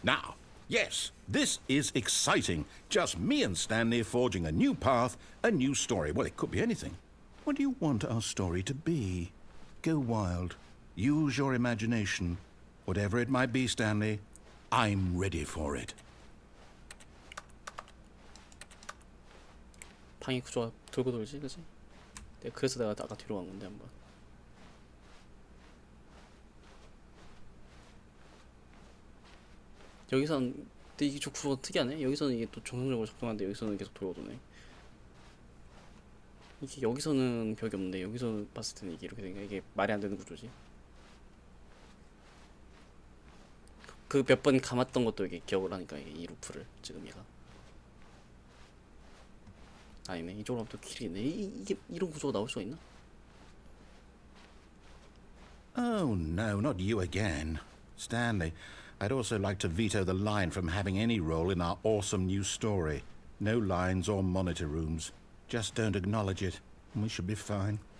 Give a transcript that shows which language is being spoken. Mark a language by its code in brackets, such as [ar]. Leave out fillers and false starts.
[en] Now, yes, this is exciting. Just me and Stanley forging a new path, a new story. Well, it could be anything. What do you want our story to be? Go wild. Use your imagination. Whatever it might be, Stanley, I'm ready for it. [ko] 방해 구조가 돌고 돌지, 그지? 그래서 내가 아까 뒤로 간 건데 한번. 여기선 근데 이게 좀 구조가 특이하네. 여기서는 이게 또 정상적으로 작동하는데 여기서는 계속 돌고 도네. 이게 여기서는 벽이 없는데 여기서 봤을 때는 이게 이렇게 되니까 이게 말이 안 되는 구조지. 그 몇 번 감았던 것도 이게 기억을 하니까 이게 이 루프를 지금 얘가. 아니네, 이쪽으로 하면 또 길이 있네. 이게 이런 구조가 나올 수가 있나? [en] Oh, no, not you again. Stanley, I'd also like to veto the line from having any role in our awesome new story. No lines or monitor rooms. Just don't acknowledge it, and we should be fine.